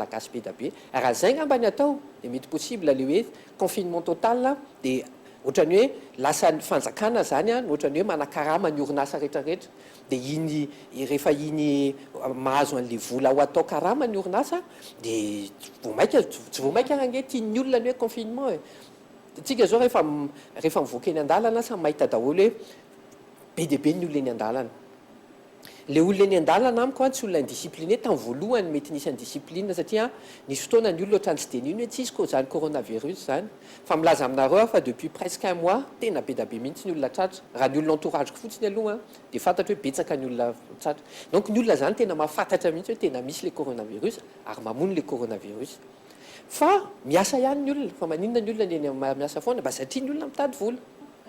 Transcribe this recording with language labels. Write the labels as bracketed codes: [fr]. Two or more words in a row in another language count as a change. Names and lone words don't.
[mg] malagasy be da be raha zay ngamba ny atao dia mety possible le hoe [fr] confinement total [mg] dia ohatrany hoe lasa ny fanjakana zany ohatrany hoe manakarama ny orinasa rehetrarehetra dia iny rehefa iny mahazo an'le vola ho atao karama ny orinasa dia tsy vao maika ange tian'ny olona ny hoe confinement tsika zao rehefa mivoaka eny an-dalana sa mahita daholo hoe be dia be ny olona eny an-dalana le olona eny an-dalana amiko tsy olona indiscipliné tamin'ny voalohany mety nisy indiscipline satria nisy fotoana ny olona ohatrany tsy dia nino hoe tsisy ko zany coronavirus zany fa milaza aminareo fa [fr] depuis presque 1 mois [mg] tena be da be mihitsy ny olona tratra raha ny olona entourage fotsiny aloha dia fantatra hoe betsaka ny olona tratra donc ny olona zany tena mahafantatra mihitsy hoe tena misy le coronavirus ary mamono le coronavirus fa miasa ihany ny olona fa maninona ny olona ny miasa foana satria ny olona mitady vola